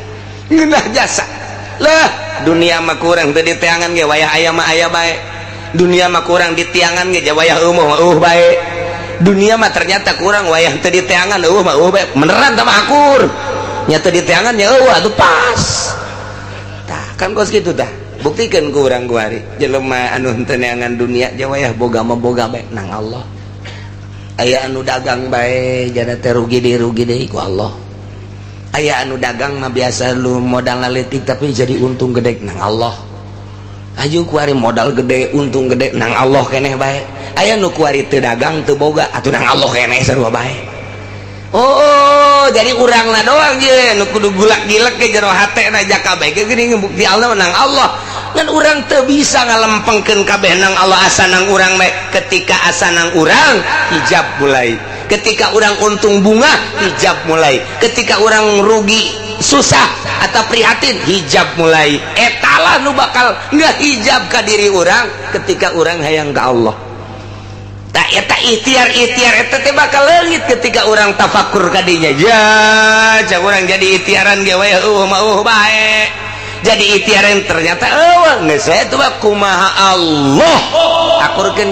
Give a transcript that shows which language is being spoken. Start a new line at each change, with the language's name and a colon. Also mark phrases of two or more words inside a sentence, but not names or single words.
Sundanese: lah dunia mah kurang teu diteangan ge wayah aya mah aya bae dunia mah kurang ditiangan ge wayah eueuh bae dunia mah ternyata kurang wayah teu diteangan eueuh mah bae beneran tah mah akur nya teu diteangan nya eueuh atuh pas kan kos gitu dah buktikan ku urang kuari jelema anu teu neangan dunia jawayah boga mah boga bae nang Allah aya anu dagang bae jana teh rugi deui ku Allah aya anu dagang mah biasa lu modal laletik tapi jadi untung gede nang Allah aju kuari modal gede untung gede nang Allah keneh bae aya nu kuari teu dagang teu boga atuh nang Allah keneh sarua bae oh jadi urangna doang je nu kudu gulak-gilek ke jero hatena jaka bae ge geuning bukti Allah nang Allah ngan urang teu bisa ngalempengkeun kabeh nang Allah asa nang urang bae ketika asa nang urang hijab mulai ketika urang untung bunga hijab mulai ketika urang rugi susah atau prihatin hijab mulai etalah nu bakal ngahijab ka diri urang ketika urang hayang ka Allah tak eta ikhtiar eta teh bakal leungit ketika orang tafakur kadinya ya cak urang jadi ikhtiaran ge we mah bae jadi ikhtiaran ternyata eueuh geus eta mah kumaha Allah akurkeun